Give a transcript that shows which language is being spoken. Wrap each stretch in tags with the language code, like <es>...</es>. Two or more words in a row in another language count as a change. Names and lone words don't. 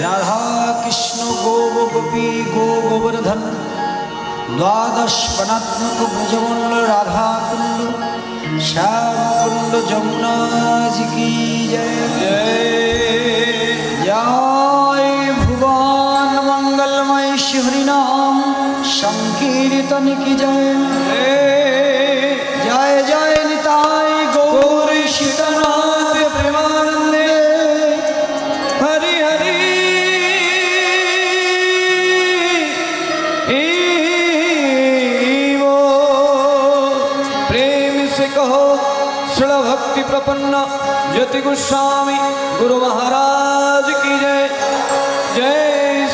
<hi>राधा कृष्ण गो गोपी गो गोवर्धन द्वादश पनात्मक ब्रजमंडल राधा कुंड श्याम कुंड जमुना जी की जय जय। जय भुवन मंगलमय शिवरी नाम संकीर्तन की जय जय जय निताय गौर शीतनाथ प्रेमानंदे हरि हरि वो प्रेम से कहो श्रील भक्ति प्रपन्न ज्योति गोस्वामी गुरु महाराज की जय जय।</hi>